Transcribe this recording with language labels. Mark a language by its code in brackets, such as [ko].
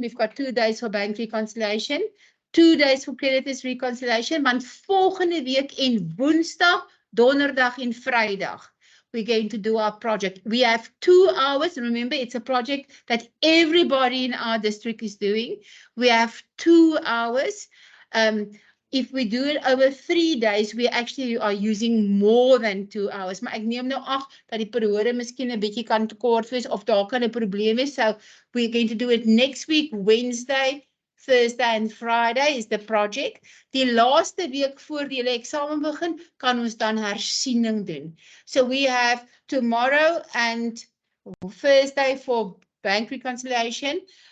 [en] We've got 2 days for bank reconciliation, 2 days for creditors reconciliation, [af] want volgende week en Woensdag, Donderdag en Vrydag, [en] we're going to do our project. We have 2 hours. Remember, it's a project that everybody in our district is doing. We have 2 hours. If we do it over 3 days, we actually are using more than 2 hours. [af] Maar ek neem nou af dat die periode miskien 'n bietjie kan te kort wees of daar kan 'n probleem wees. [en] So we're going to do it next week, Wednesday, Thursday and Friday is the project. [af] Die laaste week voor die eksamen begin, kan ons dan hersiening doen. [en] So we have tomorrow and Thursday for bank reconciliation.